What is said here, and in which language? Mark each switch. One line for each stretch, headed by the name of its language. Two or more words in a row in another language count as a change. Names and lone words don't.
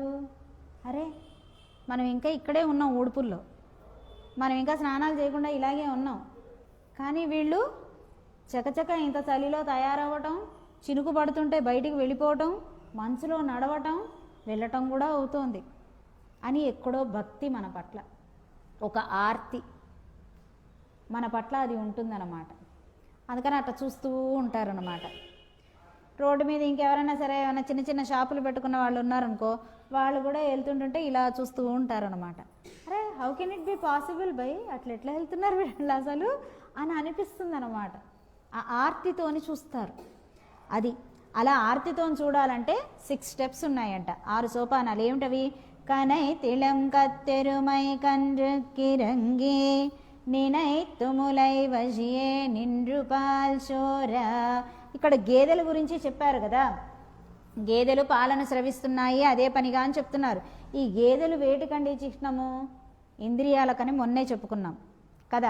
Telugu: అరే మనం ఇంకా ఇక్కడే ఉన్నాం ఊడుపుల్లో, మనం ఇంకా స్నానాలు చేయకుండా ఇలాగే ఉన్నాం, కానీ వీళ్ళు చకచక ఇంత చలిలో తయారవ్వటం, చినుకు పడుతుంటే బయటికి వెళ్ళిపోవటం, మంచులో నడవటం, వెళ్ళటం కూడా అవుతోంది అని ఎక్కడో భక్తి మన పట్ల, ఒక ఆర్తి మన పట్ల అది ఉంటుందన్నమాట. అందుకని అట్లా చూస్తూ ఉంటారన్నమాట. రోడ్డు మీద ఇంకెవరైనా సరే ఏమైనా చిన్న చిన్న షాపులు పెట్టుకున్న వాళ్ళు ఉన్నారనుకో, వాళ్ళు కూడా వెళ్తుంటుంటే ఇలా చూస్తూ ఉంటారనమాట.
English: అరే how can it be possible bye,
Telugu: అట్లా ఎట్లా వెళ్తున్నారు వీళ్ళు అసలు అని అనిపిస్తుంది అనమాట. ఆ ఆర్తితోని చూస్తారు. అది అలా ఆర్తితో చూడాలంటే 6 స్టెప్స్ ఉన్నాయంట, 6 సోపానాలు. ఏమిటవి?
Tamil: கனைத்திளம் கத்தெருமை கன்று கிறங்கி நினைத்துமுலை வழியே நின்று பால்சோர.
Telugu: ఇక్కడ గేదెల గురించి చెప్పారు కదా, గేదెలు పాలను స్రవిస్తున్నాయి అదే పనిగా అని చెప్తున్నారు. ఈ గేదెలు వేటికండి చిహ్నము? ఇంద్రియాలకని మొన్నే చెప్పుకున్నాం కదా.